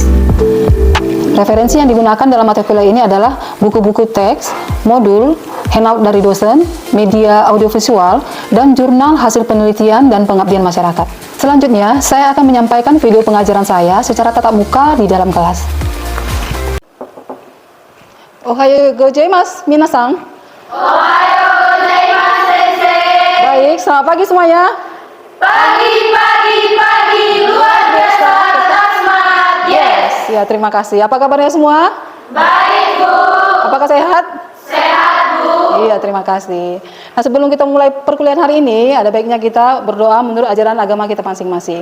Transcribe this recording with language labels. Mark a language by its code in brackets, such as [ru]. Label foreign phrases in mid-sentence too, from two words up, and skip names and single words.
[id] Referensi yang digunakan dalam mata kuliah ini adalah buku-buku teks, modul, handout dari dosen, media audiovisual, dan jurnal hasil penelitian dan pengabdian masyarakat. Selanjutnya, saya akan menyampaikan video pengajaran saya secara tatap muka di dalam kelas. [ja] おはようございます、皆さん. おはようございます、先生. [id] Baik, selamat pagi semuanya. Pagi, luar biasa, tetap semangat, yes. Ya, terima kasih. Apa kabarnya semua? Baik, Bu. Apakah sehat? Sehat, Bu. Iya, terima kasih. Nah, sebelum kita mulai perkuliahan hari ini, ada baiknya kita berdoa menurut ajaran agama kita masing-masing.